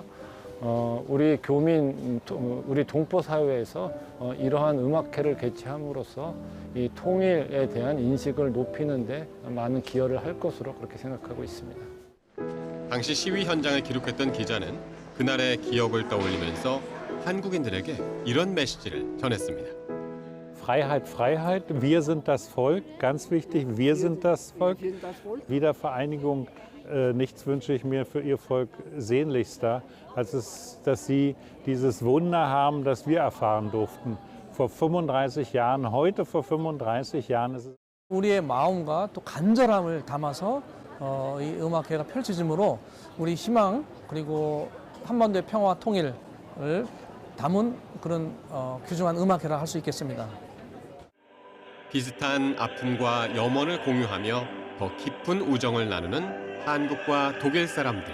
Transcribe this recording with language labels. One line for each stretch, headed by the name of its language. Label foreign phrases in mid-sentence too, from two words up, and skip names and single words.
Korean: 우리 교민, 우리 동포 사회에서 이러한 음악회를 개최함으로써 이 통일에 대한 인식을 높이는 데 많은 기여를 할 것으로 그렇게 생각하고 있습니다. 당시 시위 현장을 기록했던 기자는 그날의 기억을 떠올리면서 한국인들에게 이런 메시지를 전했습니다.
German: Freiheit, Freiheit, wir sind das Volk, ganz wichtig, wir sind das Volk. Wiedervereinigung, nichts wünsche ich mir für ihr Volk sehnlichster, als dass sie dieses Wunder haben, das wir erfahren durften. Vor 35 Jahren, heute vor 35 Jahren ist es.
Korean: 우리의 마음과 또 간절함을 담아서 이 음악회가 펼쳐지므로 우리 희망 그리고 한반도의 평화 통일을 담은 그런 귀중한 음악회라 할 수 있겠습니다. 비슷한 아픔과 염원을 공유하며 더 깊은 우정을 나누는 한국과 독일 사람들.